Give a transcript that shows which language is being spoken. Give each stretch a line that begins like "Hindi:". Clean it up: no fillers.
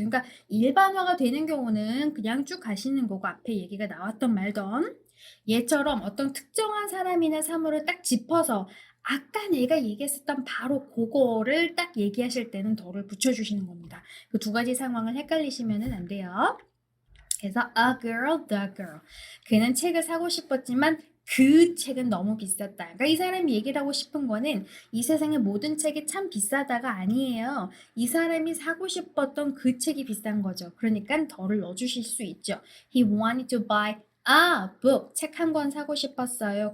Korean: 그러니까 일반화가 되는 경우는 그냥 쭉 가시는 거고 앞에 얘기가 나왔던 말던 얘처럼 어떤 특정한 사람이나 사물을 딱 짚어서 아까 내가 얘기했었던 바로 그거를 딱 얘기하실 때는 덜을 붙여주시는 겁니다. 그 두 가지 상황을 헷갈리시면 안 돼요.
English: 그래서 a girl, the girl.
Korean: 그는 책을 사고 싶었지만 그 책은 너무 비쌌다. 그러니까 이 사람이 얘기를 하고 싶은 거는 이 세상의 모든 책이 참 비싸다가 아니에요. 이 사람이 사고 싶었던 그 책이 비싼 거죠. 그러니까 덜을 넣어주실 수 있죠.
English: He wanted to buy a book.
Korean: 책 한 권 사고 싶었어요.